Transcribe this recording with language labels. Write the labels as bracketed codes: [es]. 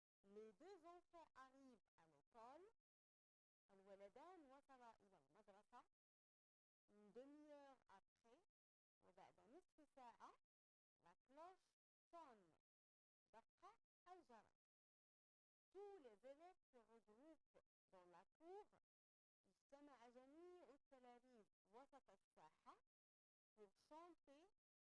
[fr] Les deux enfants arrivent à l'école. [ar] الولدان وصلا إلى المدرسة. [fr] une demi-heure après [ar] وبعد نصف ساعة [fr] la cloche sonne [ar] دق الجرس. [fr] Tous les élèves se regroupent dans la cour. [ar] اجتمع جميع التلاميذ وسط الساحة [fr] pour chanter